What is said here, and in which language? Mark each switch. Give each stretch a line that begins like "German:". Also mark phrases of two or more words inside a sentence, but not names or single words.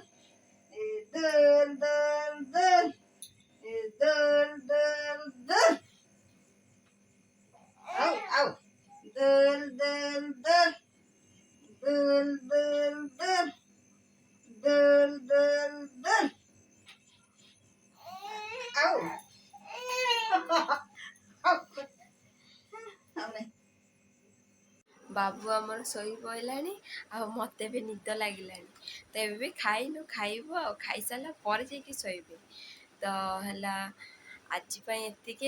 Odia: Dun dun dun. Dun dun dun. Ow ow. Dun dun dun. Dun dun dun. Dun dun dun. Ow. ବାବୁ ଆମର ଶୋଇ ପଡ଼ିଲାଣି ଆଉ ମୋତେ ବି ନିଦ ଲାଗିଲାଣି। ତ ଏବେ ବି ଖାଇନୁ, ଖାଇବୁ ଆଉ ଖାଇସାରିଲା ପରେ ଯାଇକି ଶୋଇବେ। ତ ହେଲା ଆଜି ପାଇଁ ଏତିକି।